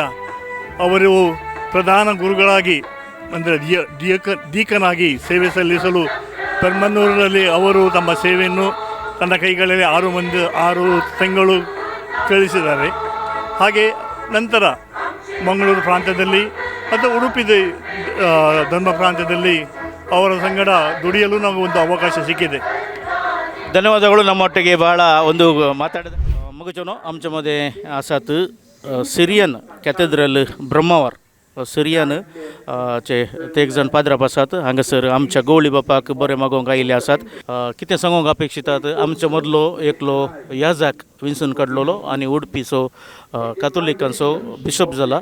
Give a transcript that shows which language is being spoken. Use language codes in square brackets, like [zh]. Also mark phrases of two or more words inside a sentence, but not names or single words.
[kn] ಅವರು ಪ್ರಧಾನ ಗುರುಗಳಾಗಿ, ಅಂದರೆ ದೀಕನಾಗಿ ಸೇವೆ ಸಲ್ಲಿಸಲು ಪೆರ್ಮನ್ನೂರಿನಲ್ಲಿ ಅವರು ತಮ್ಮ ಸೇವೆಯನ್ನು ತನ್ನ ಕೈಗಳಲ್ಲಿ 6 ತಿಂಗಳು ಕಳಿಸಿದ್ದಾರೆ. ಹಾಗೆ ನಂತರ ಮಂಗಳೂರು ಪ್ರಾಂತ್ಯದಲ್ಲಿ ಮತ್ತು ಉಡುಪಿ ಧರ್ಮ ಪ್ರಾಂತ್ಯದಲ್ಲಿ ಅವರ ಸಂಗಡ ದುಡಿಯಲು ನಮಗೆ ಒಂದು ಅವಕಾಶ ಸಿಕ್ಕಿದೆ. ಧನ್ಯವಾದಗಳು. ನಮ್ಮೊಟ್ಟಿಗೆ ಭಾಳ ಒಂದು ಮಾತಾಡಿದ ಮುಗಿಚೋನು [kok] आमच्यामध्ये आसात सिरियन कॅथेड्रल ब्रह्मावर सिरियन चे ते एक जण पाद्राप आसात हांगासर आमच्या गवळी बापाक बरे मागोवंक आयिल्ले आसात. कितें सांगूंक अपेक्षितात? आमच्या मदलो एकलो याजाक विन्सन काडलोलो आनी उडपीचो कातोलिकांचो बिशप जाला.